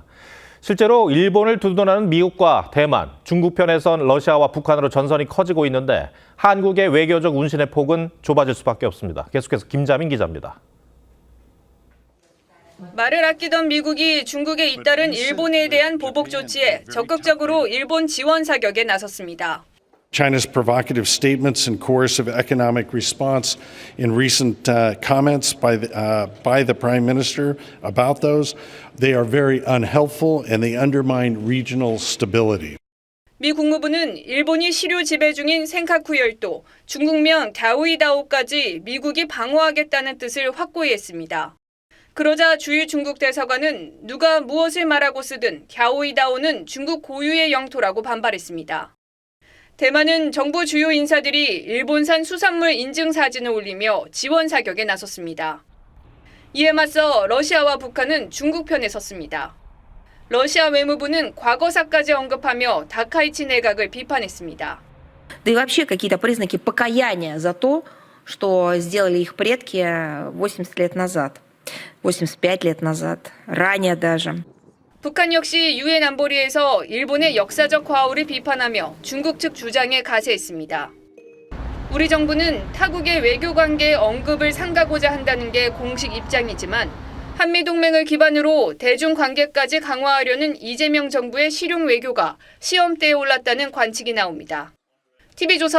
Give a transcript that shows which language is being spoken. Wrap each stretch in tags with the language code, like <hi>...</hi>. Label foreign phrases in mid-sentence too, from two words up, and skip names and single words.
<ko>실제로 일본을 두둔하는 미국과 대만, 중국 편에선 러시아와 북한으로 전선이 커지고 있는데 한국의 외교적 운신의 폭은 좁아질 수밖에 없습니다. 계속해서 김자민 기자입니다. 말을 아끼던 미국이 중국에 잇따른 일본에 대한 보복 조치에 적극적으로 일본 지원 사격에 나섰습니다.</ko> <en>China's provocative statements and coercive economic response in recent comments by the Prime Minister about those, they are very unhelpful and they undermine regional stability.</en> <ko>미 국무부는 일본이 시류 지배 중인 센카쿠 열도, 중국면 갸오이다오까지 미국이 방어하겠다는 뜻을 확고히 했습니다. 그러자 주일 중국 대사관은 누가 무엇을 말하고 쓰든 갸오이다오는 중국 고유의 영토라고 반발했습니다. 대만은 정부 주요 인사들이 일본산 수산물 인증 사진을 올리며 지원 사격에 나섰습니다. 이에 맞서 러시아와 북한은 중국 편에 섰습니다. 러시아 외무부는 과거사까지 언급하며 다카이치 내각을 비판했습니다.</ko> <ru>Да и вообще какие-то признаки покаяния за то, что сделали их предки 80 лет назад, 85 лет назад, ранее даже.</ru> <ko>북한 역시 유엔 안보리에서 일본의 역사적 과오를 비판하며 중국 측 주장에 가세했습니다. 우리 정부는 타국의 외교 관계의 언급을 삼가고자 한다는 게 공식 입장이지만 한미동맹을 기반으로 대중 관계까지 강화하려는 이재명 정부의 실용 외교가 시험대에 올랐다는 관측이 나옵니다.</ko>